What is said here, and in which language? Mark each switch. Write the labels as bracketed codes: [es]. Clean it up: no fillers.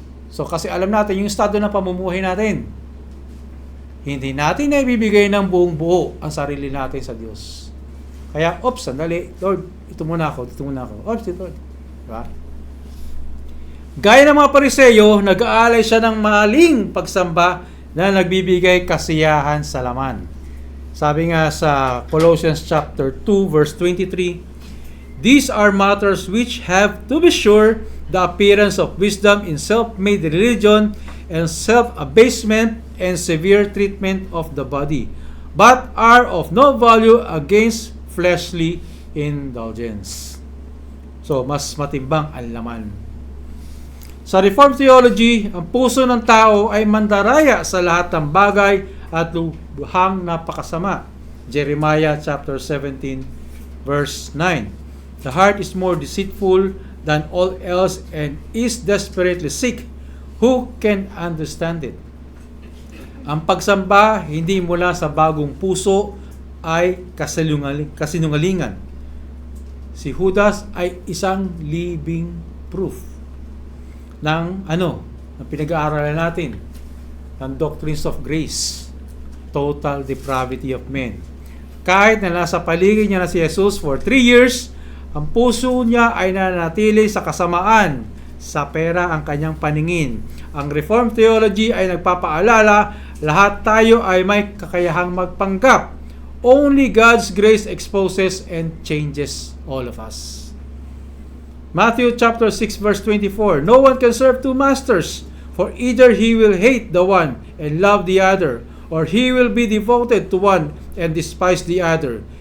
[tl] So, kasi alam natin yung estado ng pamumuhay natin. Hindi natin na ibibigay ng buong buo ang sarili natin sa Diyos. Kaya, sandali, Lord, ito muna ako. Lord. Diba? Gaya ng mga Pariseyo, nag-aalay siya ng maling pagsamba na nagbibigay kasiyahan sa laman. Sabi nga sa [en] Colossians chapter 2, verse 23, these are matters which have, to be sure, the appearance of wisdom in self-made religion and self-abasement and severe treatment of the body, but are of no value against fleshly indulgence. [tl] So, mas matimbang ang laman. Sa Reformed Theology, ang puso ng tao ay mandaraya sa lahat ng bagay at lubhang napakasama. [en] Jeremiah chapter 17, verse 9. The heart is more deceitful than all else and is desperately sick. Who can understand it? [tl] Ang pagsamba hindi mula sa bagong puso ay kasinungalingan. Si Judas ay isang [en] living proof [tl] ng pinag-aaralan natin, ng [en] doctrines of grace, total depravity of men. [tl] Kahit na nasa paligid niya na si Jesus [en] for 3 years, [tl] ang puso niya ay nanatili sa kasamaan, sa pera ang kanyang paningin. Ang Reformed Theology ay nagpapaalala, lahat tayo ay may kakayahang magpanggap. [en] Only God's grace exposes and changes all of us. Matthew chapter 6 verse 24, no one can serve two masters, for either he will hate the one and love the other, or he will be devoted to one and despise the other.